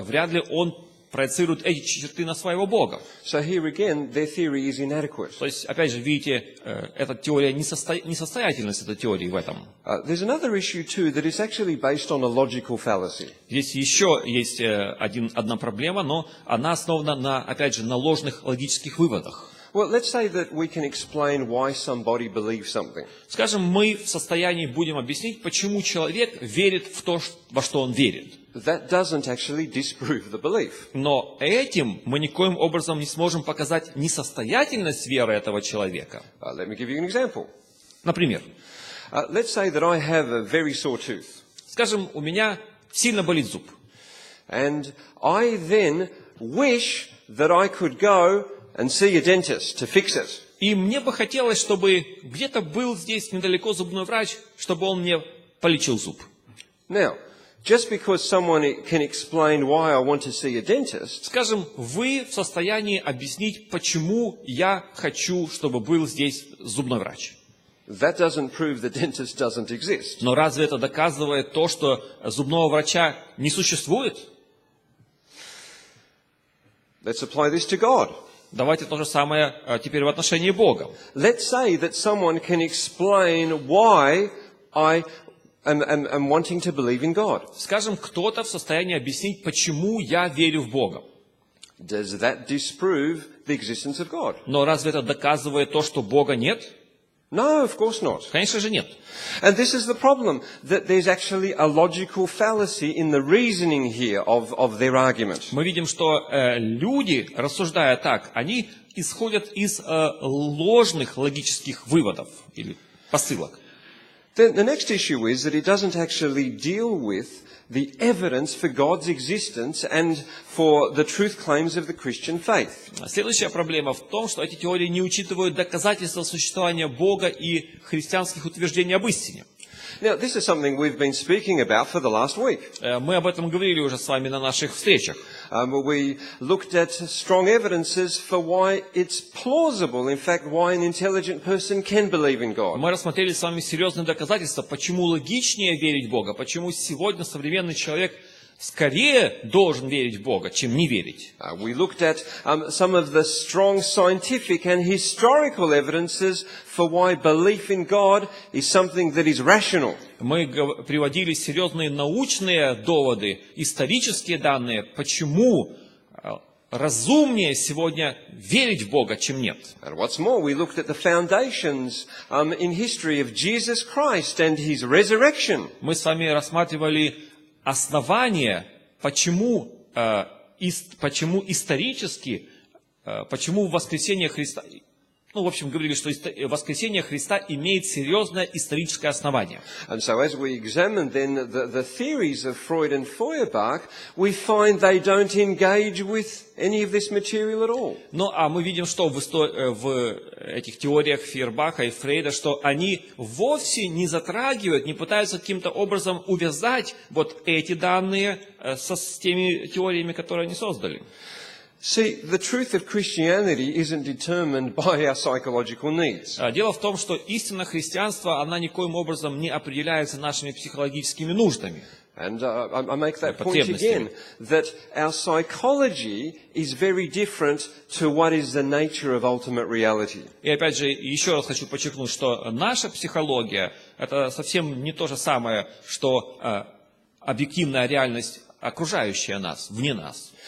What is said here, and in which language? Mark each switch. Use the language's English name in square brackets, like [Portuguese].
[Russian] Вряд ли он проецирует эти черты на своего Бога. [English] So here again, their theory is inadequate. [Russian] То есть, опять же, видите, эта теория, несостоятельность этой теории в этом. [English] There's another issue too that is actually based on a logical fallacy. [Russian] Здесь еще есть одна проблема, но она основана, опять же, на ложных логических выводах. [English] Well, let's say that we can explain why somebody believes something. [Russian] Скажем, мы в состоянии будем объяснить, почему человек верит в то, во что он верит. [English] That doesn't actually disprove the belief. [Russian] Но этим мы никоим образом не сможем показать несостоятельность веры этого человека. [English] Let me give you an example. [Russian] Например, [English] Let's say that I have a very sore tooth. [Russian] скажем, у меня сильно болит зуб. [English] And I then wish that I could go and see a dentist to fix it. [Russian] И мне бы хотелось, чтобы где-то был здесь недалеко зубной врач, чтобы он мне полечил зуб. [English] Now, just because someone can explain why I want to see a dentist, [Russian] Скажем, вы в состоянии объяснить, почему я хочу, чтобы был здесь зубной врач. [English] that doesn't prove the dentist doesn't exist. [Russian] Но разве это доказывает то, что зубного врача не существует? [English] Let's apply this to God. [Russian] Давайте то же самое теперь в отношении Бога. [English] Let's say that someone can explain why I am wanting to believe in God. [Russian] Скажем, кто-то в состоянии объяснить, почему я верю в Бога. [English] Does that disprove the existence of God? [Russian] Но разве это доказывает то, что Бога нет? [English] No, of course not. [Russian] Конечно же нет. [English] And this is the problem, that there's actually a logical fallacy in the reasoning here of their argument. [Russian] Мы видим, что люди, рассуждая так, они исходят из ложных логических выводов или посылок. [English] The next issue is that it doesn't actually deal with the evidence for God's existence and for the truth claims of the Christian faith. [Russian] Следующая проблема в том, что эти теории не учитывают доказательства существования Бога и христианских утверждений об истине. [English] Now, this is something we've been speaking about for the last week. [Russian] Мы об этом говорили уже с вами на наших встречах. [English] We looked at strong evidences for why it's plausible, in fact, why an intelligent person can believe in God. [Russian] Мы рассмотрели с вами серьезные доказательства, почему логичнее верить в Бога, почему сегодня современный человек скорее должен верить в Бога, чем не верить. [English] We looked at some of the strong scientific and historical evidences for why belief in God is something that is rational. [Russian] Мы приводили серьезные научные доводы, исторические данные, почему разумнее сегодня верить в Бога, чем нет. [English] And what's more, we looked at the foundations in history of Jesus Christ and his resurrection. [Russian] Мы с вами рассматривали основания, почему исторически, почему воскресение Христа, говорили, что воскресение Христа имеет серьезное историческое основание. [English] And so as we examine then the theories of Freud and Feuerbach, we find they don't engage with any of this material at all. [Russian] Ну, а мы видим, что в этих теориях Фейербаха и Фрейда, что они вовсе не затрагивают, не пытаются каким-то образом увязать вот эти данные с теми теориями, которые они создали. [English] See, the truth of Christianity isn't determined by our psychological needs. [Russian] Дело в том, что истина христианства, она никоим образом не определяется нашими психологическими нуждами. [English] And I make that point again, that our psychology is very different to what is the nature of ultimate reality. [Russian] И опять же, еще раз хочу подчеркнуть, что наша психология – это совсем не то же самое, что объективная реальность, окружающая нас, вне нас.